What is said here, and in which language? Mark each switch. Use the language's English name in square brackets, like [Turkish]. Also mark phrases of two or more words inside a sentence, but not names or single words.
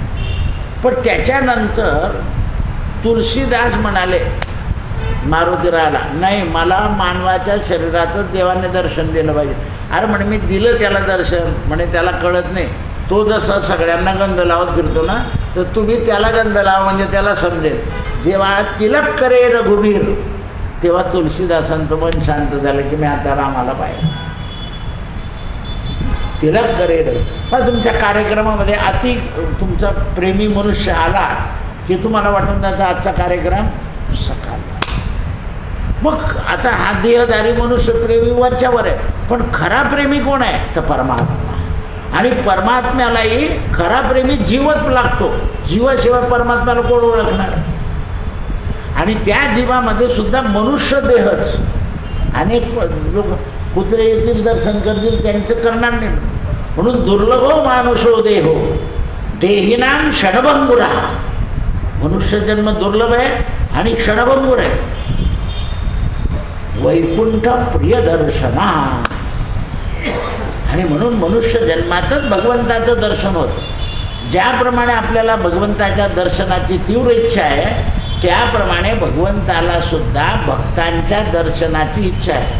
[Marathi] पण त्याच्यानंतर तुलसीदास म्हणाले मारुतीराला, नाही मला मानवाच्या शरीराचं देवाने दर्शन दिलं पाहिजे. अरे म्हणे मी दिलं त्याला दर्शन, म्हणे त्याला कळत नाही. तो जसा सगळ्यांना गंध लावत फिरतो ना, तर तुम्ही त्याला गंध लावा म्हणजे त्याला समजेल. [Hindi] जेव्हा तिलक करे रघुवीर, [Marathi] तेव्हा तुलसीदासांचं मन शांत झालं की मी आता रामाला पाहिजे. [Hindi] तिलक करे [Marathi] पण तुमच्या कार्यक्रमामध्ये अति तुमचा प्रेमी मनुष्य आला की तुम्हाला वाटून जातं आजचा कार्यक्रम सकाळ. मग आता हा देहधारी मनुष्य प्रेमी वरच्यावर आहे, पण खरा प्रेमी कोण आहे तर परमात्मा. आणि परमात्म्यालाही खरा प्रेमी जीवच लागतो. जीवाशिवाय परमात्म्याला कोण ओळखणार. आणि त्या जीवामध्ये सुद्धा मनुष्य देहच. अनेक लोक कुत्रे येतील दर्शन करतील, त्यांचं करणार नाही. [Sanskrit] म्हणून दुर्लभो मानुषो देहो देहिनाम क्षणभंगुरा. [Marathi] मनुष्य जन्म दुर्लभ आहे आणि क्षणभंगुर आहे. [Sanskrit] वैकुंठ प्रिय दर्शना. [Marathi] आणि म्हणून मनुष्य जन्मातच भगवंताचं दर्शन होतं. ज्याप्रमाणे आपल्याला भगवंताच्या दर्शनाची तीव्र इच्छा आहे, त्याप्रमाणे भगवंताला सुद्धा भक्तांच्या दर्शनाची इच्छा आहे.